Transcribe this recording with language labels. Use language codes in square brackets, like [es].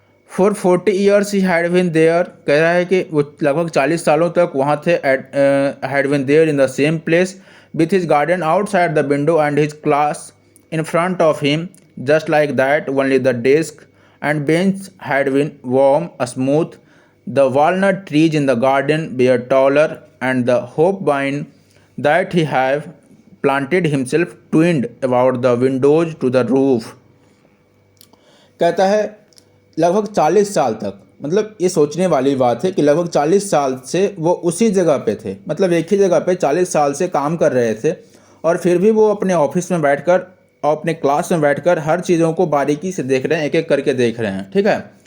[en] for 40 years he had been there, [hi] कह रहा है कि वो लगभग 40 सालों तक वहाँ थे, [en] Had been there in the same place with his garden outside the window and his class in front of him, just like that, only the desk and bench had been warm, smooth. The walnut trees in the garden were taller, and the hope vine that he had planted himself twined about the windows to the roof. [hi] कहता है लगभग 40 साल तक, मतलब ये सोचने वाली बात है कि लगभग 40 साल से वो उसी जगह पे थे, मतलब एक ही जगह पे 40 साल से काम कर रहे थे, और फिर भी वो अपने ऑफिस में बैठकर और अपने क्लास में बैठकर हर चीज़ों को बारीकी से देख रहे हैं, एक एक करके देख रहे हैं, ठीक है।